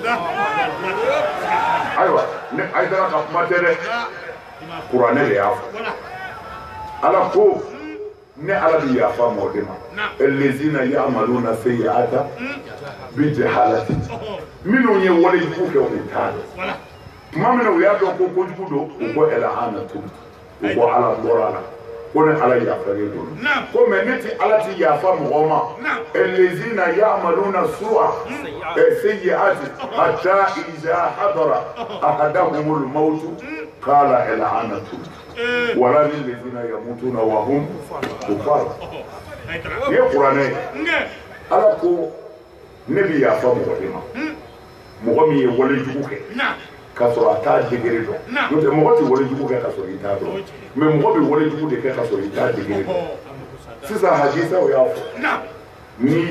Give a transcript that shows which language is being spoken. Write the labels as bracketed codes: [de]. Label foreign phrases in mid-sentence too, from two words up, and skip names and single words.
[bm] ayiwa ne Ayidara ka kuma tɛ dɛ kuranɛ de y'a fɔ ala ko ne ala bɛ yafa mɔgɔ de ma [ar] الذين يعملون السيئات بجهالة [bm] minnu ye walejugu kɛ u t'a dɔn tuma min na u y'a dɔn ko kojugu don u ko el'anatu u ko ala bɔra a la ko ne ala yafalen don ko mɛ ne tɛ ala ti yafa mɔgɔ ma [ar] الذين يعملون السوء السيئات حتى إذا حضر أحدهم الموت قال الآن ولا للذين يموتون وهم كفار [bm] ye kuranɛ ala ko ne bɛ yafa mɔgɔ de ma mɔgɔ min ye walejugu kɛ k'a sɔrɔ a t'a degré dɔn n'o tɛ mɔgɔ tɛ walejugu kɛ k'a sɔrɔ i t'a dɔn mɛ mɔgɔ bɛ walejugu de kɛ k'a sɔrɔ i t'a degré dɔn sisan hadisaw y'a fɔ n'i